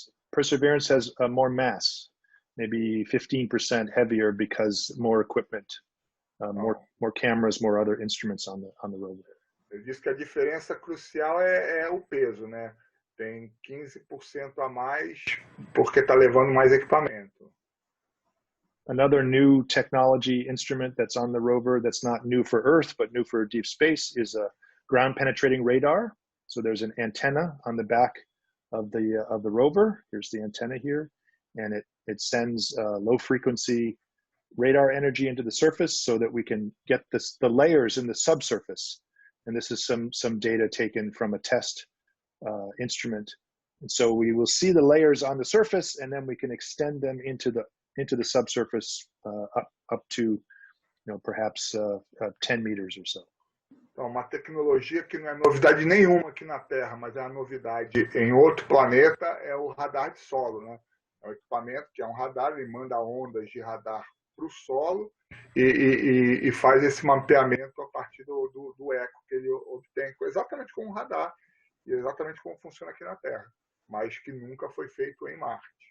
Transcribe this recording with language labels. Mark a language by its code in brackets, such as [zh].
[en] Perseverance has more mass, maybe 15% heavier because more equipment, more cameras, more other instruments on the rover. [pt] Ele diz que a diferença crucial é o peso, né? Tem 15% a mais porque está levando mais equipamento. [en] Another new technology instrument that's on the rover that's not new for Earth but new for deep space is a ground penetrating radar. So there's an antenna on the back of the rover. Here's the antenna here, and it sends low frequency radar energy into the surface so that we can get the layers in the subsurface. And this is some data taken from a test instrument. And so we will see the layers on the surface, and then we can extend them into the subsurface up to, perhaps 10 meters or so. [pt] Então, uma tecnologia que não é novidade nenhuma aqui na Terra, mas é uma novidade em outro planeta, é o radar de solo, né? É um equipamento que é um radar, ele manda ondas de radar para o solo e faz esse mapeamento a partir do eco que ele obtém, exatamente como um radar, e exatamente como funciona aqui na Terra, mas que nunca foi feito em Marte.